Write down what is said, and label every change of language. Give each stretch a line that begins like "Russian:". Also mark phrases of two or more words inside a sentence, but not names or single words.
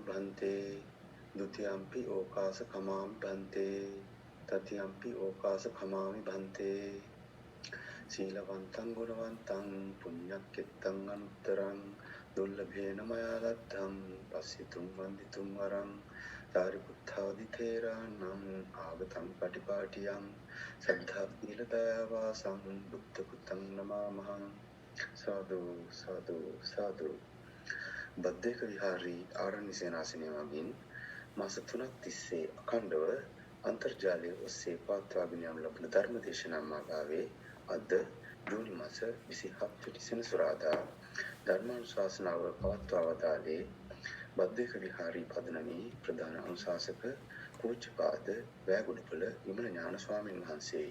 Pali: භන්තේ ဒ ුතියම්පි ඕකාස කමාමි භන්තේ තතියම්පි ඕකාස කමාමි භන්තේ සීලවන්තං ගුණවන්තං පුඤ්ඤක්ඛෙත්තං අනුත්තරං දුර්ලභේන මයා ලද්ධං පස්සිතුම් වන්දිතුම් වරං සාරිපුත්තාදි තේරාණං ආගතං පටිපාටියං සද්ධා සීල දයාවාසං බුද්ධ පුත්තං නමාමහං.
Sinhala: සාදු සාදු සාදු. බද්දේක විහාරී ආරණ්‍ය සේනාසනය මගින් මාස 3ක් තිස්සේ අඛණ්ඩව අන්තර්ජාලය ඔස්සේ පවත්වාගෙන යන ලබන ධර්ම දේශනා මාලාවේ අද ජූනි මාස 27 වෙනි සෙනසුරාදා ධර්මානුශාසනාව පවත්වා වදාළේ බද්දේක විහාරී පදනමේ ප්‍රධාන අනුශාසක පූජ්‍යපාද වැගුරුපල විමල ඥාන ස්වාමීන් වහන්සේ.